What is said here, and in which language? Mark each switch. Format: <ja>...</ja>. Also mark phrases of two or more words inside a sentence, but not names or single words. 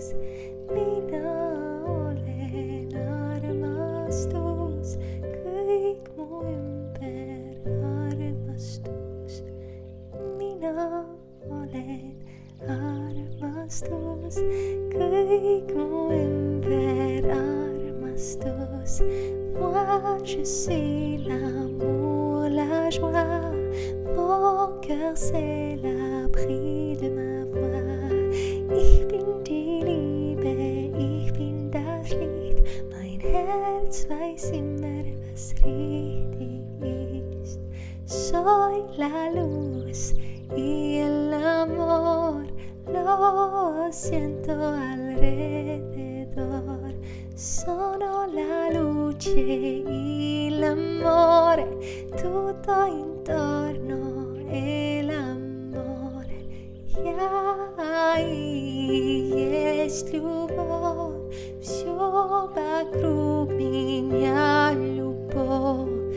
<et>Mina olen armastus, kõik mu ümber armastus. Mina olen armastus, kõik mu ümber armastus.</et> <fr>Moi je suis l'amour, la joie, mon cœur c'est l'abri de ma voix.</fr> <de>Ich bin die Liebe, ich bin das Licht, mein Herz weiß immer, was richtig ist.</de> <es>Soy la luz y el amor, lo siento alrededor.</es> <it>Sono la luce y l'amore, tutto intorno è l'amore.</it> <ru>Я и есть любовь, все вокруг меня любовь.</ru>